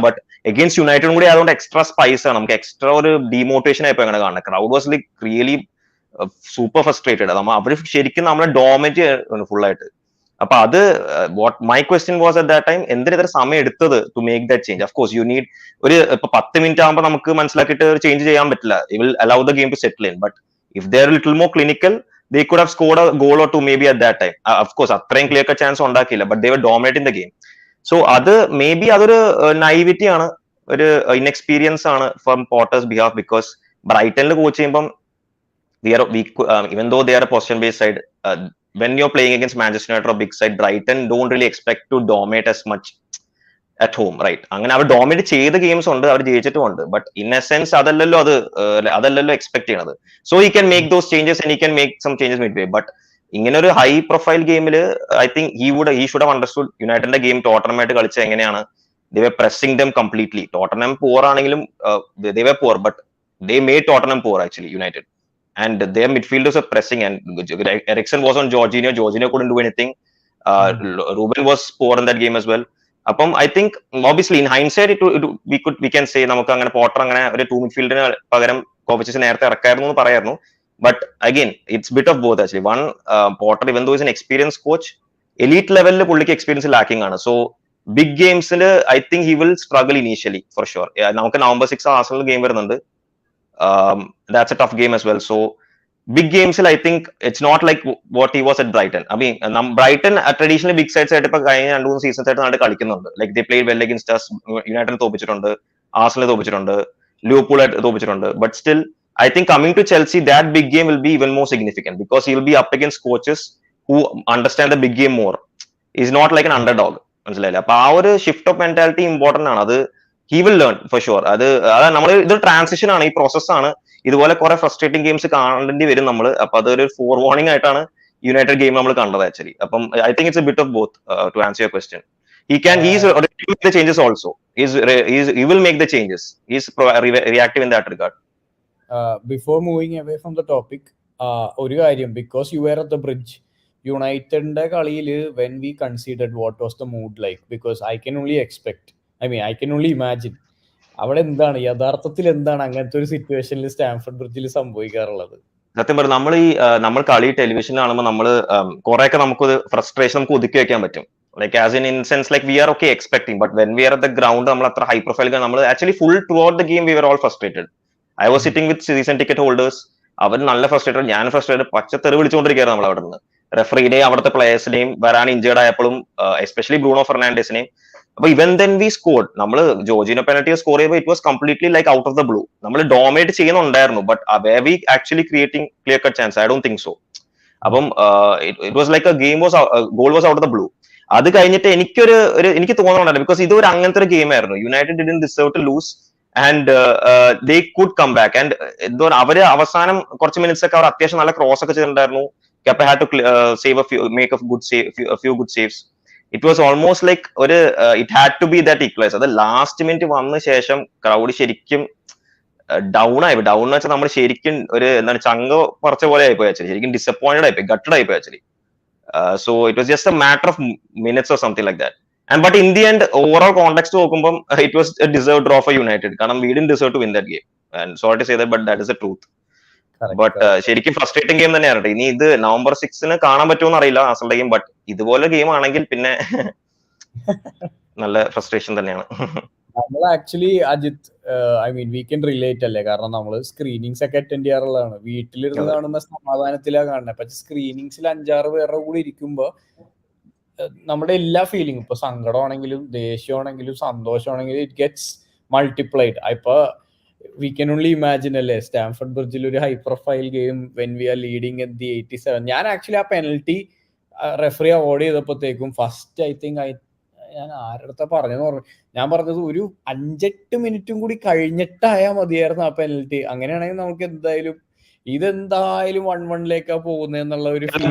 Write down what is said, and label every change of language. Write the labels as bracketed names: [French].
[Malayalam] But against യുണൈറ്റഡും കൂടി ആയതുകൊണ്ട് എക്സ്ട്രാ സ്പൈസ് ആണ്, നമുക്ക് എക്സ്ട്രാ ഒരു ഡിമോട്ടിവേഷൻ ആയിപ്പോ അങ്ങനെ കാണുന്നത്. [English] Crowd was like really super frustrated. [Malayalam] അവര് ശരിക്കും നമ്മളെ ഡോമിനേറ്റ് ചെയ്യുന്നു ഫുള്ളായിട്ട്. [English] അപ്പൊ അത് what my question was at that time, [Malayalam] എന്തിന് ഇത്ര സമയം എടുത്തത് [English] To make that change? [Malayalam] Of course you need ഒരു ഇപ്പൊ 10 minutes ആകുമ്പോൾ നമുക്ക് മനസ്സിലാക്കിയിട്ട് ഒരു ചേഞ്ച് ചെയ്യാൻ പറ്റില്ല. [English] You will allow the game to settle in. But if they are little more clinical, they could have scored a goal or two maybe at that time. Of course [Malayalam] അത്രയും clear chance ഉണ്ടാക്കിയില്ല, [English] but they were dominating the game. So [Malayalam] അത് may be അതൊരു നൈവിറ്റി ആണ്. ഒരു inexperience ആണ് from Potter's behalf. [English] because [Malayalam] ബ്രൈറ്റനിൽ coach ചെയ്യുമ്പം [English] even though they are a possession based side, when you're playing against Manchester United or big side, Brighton don't really expect to dominate as much at home, right? [Malayalam] അങ്ങനെ അവർ dominate ചെയ്ത games ഉണ്ട്, അവർ ജയിച്ചിട്ടുമുണ്ട്. But in A sense അതല്ലല്ലോ expect ചെയ്യണത്. [English] So he can make those changes and he can make some changes mid way. But ഇങ്ങനെ ഒരു high profile ഗെയിമിൽ I think he should have understood യുണൈറ്റഡിന്റെ game ടോട്ടനമായിട്ട് കളിച്ച എങ്ങനെയാണ്. They were pressing them completely. Tottenham poor ആണെങ്കിലും they were poor, but they made Tottenham poor actually United. And their midfielders are pressing, and Eriksen was on Jorginho. Jorginho couldn't do anything. Ruben was poor in that game as well. [Malayalam] അപ്പം I think obviously in ഹൈൻസൈഡ് we can say നമുക്ക് അങ്ങനെ Potter അങ്ങനെ ഒരു 2 മിഡ്ഫീൽഡിന് പകരം കോവച്ചിസ് നേരത്തെ ഇറക്കായിരുന്നു എന്ന് പറയായിരുന്നു. [English] But again it's bit of both actually. One, Potter even though is an experience coach, [Malayalam] elite ലെവലിൽ പുള്ളിക്ക് എക്സ്പീരിയൻസ് ലാക്കിംഗ് ആണ്. [English] So big ഗെയിംസിൽ I think he will struggle initially for sure. [Malayalam] നമുക്ക് November 6 ആർസണൽ ഗെയിം വരുന്നുണ്ട്. [English] That's a tough game as well. So big games, I think it's not like what he was at Brighton. [Malayalam] I mean, Brighton traditionally big sides ആയിട്ട് ഇപ്പൊ കഴിഞ്ഞ 2-3 seasons ആയിട്ട് നാട് കളിക്കുന്നുണ്ട്. [English] Like they played well against us. [Malayalam] United തോപ്പിച്ചിട്ടുണ്ട്, Arsenal തോപ്പിച്ചിട്ടുണ്ട്, Liverpool തോപ്പിച്ചിട്ടുണ്ട്. [English] But still, I think coming to Chelsea, that big game will be even more significant because he will be up against coaches who understand the big game more. He's not like an underdog. [Malayalam] മനസ്സിലായില്ല. അപ്പൊ ആ ഒരു shift of mentality important ആണ്. അത് he will learn for sure. അത് നമ്മൾ ഇത് transition ആണ്, ഈ പ്രോസസ്സാണ്. ഇതുപോലെ കുറെ ഫ്രസ്ട്രേറ്റിംഗ് ഗെയിംസ് കാണേണ്ടി വരും നമ്മൾ. അപ്പൊ അതൊരു ഫോർ വാർണിംഗ് ആയിട്ടാണ് യുണൈറ്റഡ് ഗെയിം നമ്മൾ കണ്ടത് ആക്ച്വലി. [English] അപ്പം I think it's a bit of both to answer your question. He's ready to make the changes also. He will make the changes. He's reactive in that regard. [Malayalam] Before moving away from the topic, ഒരു കാര്യം, [English] because you were at the bridge, [Malayalam] യുണൈറ്റഡിന്റെ കളിയിൽ [English] when we considered what was the mood like, [Malayalam] because I can only expect, I can only imagine അവിടെ എന്താണ് യഥാർത്ഥത്തിൽ എന്താണ് അങ്ങനത്തെ ഒരു സിറ്റുവേഷനിൽ സ്റ്റാൻഫോർഡ് ബ്രിഡ്ജിൽ സംഭവിക്കാറുള്ളത്. സത്യം പറഞ്ഞാൽ നമ്മൾ കളി ടെലിവിഷനിൽ കാണുമ്പോൾ നമ്മൾ കുറെയൊക്കെ നമുക്ക് ഫ്രസ്ട്രേഷൻ നമുക്ക് ഒതുക്കി വെക്കാൻ പറ്റും. [English] Like as in sense like we are okay expecting, but when we are at the ground നമ്മൾ അത്ര high profile നമ്മൾ actually full throughout the game we are all frustrated. I was sitting with season ticket holders. [Malayalam] അവർ നല്ല frustrated, ഞാൻ frustrated, പച്ചത്തെറി വിളിച്ചുകൊണ്ടിരിക്കുകയായിരുന്നു നമ്മൾ അവിടെ നിന്ന്. റെഫറിയുടെയും അവിടുത്തെ പ്ലേയേഴ്സിനെയും വരാൻ ഇഞ്ചേർഡ് ആയപ്പോഴും എസ്പെഷ്യലി ബ്രൂണോ ഫെർണാണ്ടസിനെയും. [English] അപ്പൊ even then we scored. നമ്മൾ Jorginho penalty score ചെയ്യുമ്പോൾ it was completely like out of the blue. നമ്മൾ dominate ചെയ്യുന്നുണ്ടായിരുന്നു, but where we actually creating clear cut chance? I don't think so. അപ്പം it was like goal was out of the blue. [Malayalam] അത് കഴിഞ്ഞിട്ട് എനിക്ക് തോന്നുന്നുണ്ടായിരുന്നു, because ഇത് ഒരു അങ്ങനത്തെ ഒരു ഗെയിം ആയിരുന്നു. [English] United didn't deserve to lose and they could come back. [Malayalam] And എന്തോ അവര് അവസാനം കുറച്ച് മിനിറ്റ്സ് ഒക്കെ അവർ അത്യാവശ്യം നല്ല ക്രോസ് ഒക്കെ ചെയ്തിട്ടുണ്ടായിരുന്നു. [English] Kepa had to save make a few good saves. It was almost like it had to be that equalizer. [Malayalam] അത് ലാസ്റ്റ് മിനിറ്റ് വന്ന ശേഷം ക്രൗഡ് ശരിക്കും ഡൗൺ എന്ന് വെച്ചാൽ നമ്മൾ ശരിക്കും ഒരു എന്താണ് ചങ്ക കുറച്ച പോലെ ആയിപ്പോയി ആക്ച്വലി. ശരിക്കും ഡിസപ്പോയിന്റഡ് ആയിപ്പോയി, ഗട്ടഡ് ആയിപ്പോയി actually. [English] So it was just a matter of minutes or something like that. And but in the end overall context നോക്കുമ്പോൾ it was a deserve draw for United. കാരണം we didn't deserve to win that game. And sorry to say that, but that is the truth. [Malayalam] But ശരിക്കും frustrating game തന്നെയാണ്. ഇനി ഇത് November 6 കാണാൻ പറ്റുമോ അറിയില്ല Arsenal game. But ഇതുപോലെ game ആണെങ്കിൽ പിന്നെ നല്ല ഫ്രസ്ട്രേഷൻ തന്നെയാണ്. നമ്മൾ actually Ajith we can relate അല്ലേ, കാരണം നമ്മള് സ്ക്രീനിങ്സ് ഒക്കെ അറ്റൻഡ് ചെയ്യാറുള്ളതാണ്. വീട്ടിലിരുന്ന് കാണുന്ന സമാധാനത്തിലാണ് കാണുന്നത്. പക്ഷെ സ്ക്രീനിങ്സിൽ 5-6 പേരുടെ കൂടെ ഇരിക്കുമ്പോ നമ്മുടെ എല്ലാ ഫീലിംഗും, ഇപ്പൊ സങ്കടമാണെങ്കിലും ദേഷ്യമാണെങ്കിലും സന്തോഷമാണെങ്കിലും [English] It gets multiplied. ഇപ്പൊ we can only imagine അല്ലേ Stamford ബ്രിഡ്ജിൽ ഒരു high profile game when we are leading at the 87. [Malayalam] ഞാൻ ആക്ച്വലി ആ പെനൽറ്റി റെഫറി അവോർഡ് ചെയ്തപ്പോഴത്തേക്കും ഫസ്റ്റ് ഞാൻ ആരുടെ പറഞ്ഞെന്ന് പറഞ്ഞു, ഞാൻ പറഞ്ഞത് ഒരു 5-8 മിനിറ്റും കൂടി കഴിഞ്ഞിട്ടായാൽ മതിയായിരുന്നു ആ പെനൽറ്റി. അങ്ങനെയാണെങ്കിൽ നമുക്ക് ഇതെന്തായാലും 1-1 പോകുന്നതെന്നുള്ള ഒരു